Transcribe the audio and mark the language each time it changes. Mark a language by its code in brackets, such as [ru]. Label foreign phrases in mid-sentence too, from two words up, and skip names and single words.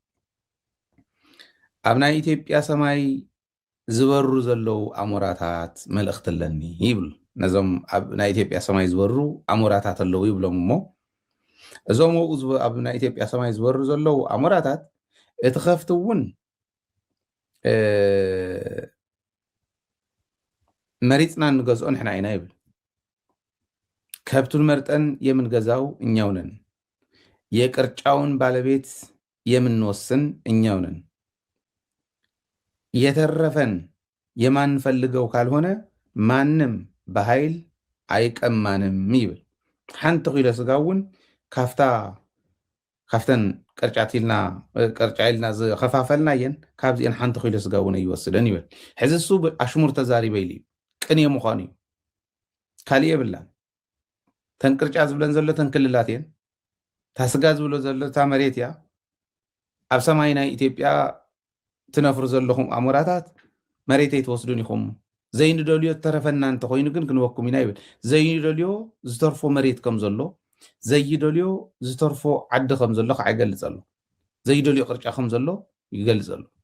[ti] ኣብ ናይ ኢትዮጵያ ሰማይ ዝበሩ ዘለው ኣሞራታት መልእኽቲ ኣለኒ ይብል ነዞም ኣብ ናይ ኢትዮጵያ ሰማይ ዝበሩ ኣሞራታት ኣለው ይብሎም እሞ እዞም ኣብ ናይ ኢትዮጵያ ሰማይ ዝበሩ ዘለው ኣሞራታት እቲ ከፍቲ እውን መሪፅና እንገዝኦ ንሕና ኢና ይብል [am] ከብቱን መርጠን የምንገዛው እኛው ነን የቅርጫውን ባለቤት የምንወስን እኛው ነን የተረፈን የማንፈልገው ካልሆነ ማንም በኃይል አይቀማንም [ti] ይብል ሓንቲ ኺሎ ስጋ እውን ካፍተን ቅርጫኢልና ዝኸፋፈልናየን ካብዚአን ሓንቲ ኺሎ ስጋ እውን ይወስደን ይብል ሕዚ እሱ ኣሽሙር ተዛሪበ ኢሉ ቅን የምዃኑ እዩ ካሊእ የብላን ተን ቅርጫ ዝብለን ዘሎ ተን ክልላት እየን ታ ስጋ ዝብሎ ዘሎ ታ መሬት እያ ኣብ ሰማይ ናይ ኢትዮጵያ ትነፍሩ ዘለኹም ኣሞራታት መሬተይ ትወስዱን ኢኹም ዘይንደልዮ ተረፈና እንተኮይኑ ግን ክንወኩም ኢና ይብል ዘይንደልዮ ዝተርፎ መሬት ከም ዘሎ ዘይደልዮ ዝተርፎ ዓዲ ከም ዘሎ ከዓ ይገልፅ ኣሎ ዘይደልዮ ቅርጫ ከም ዘሎ ይገልፅ ኣሎ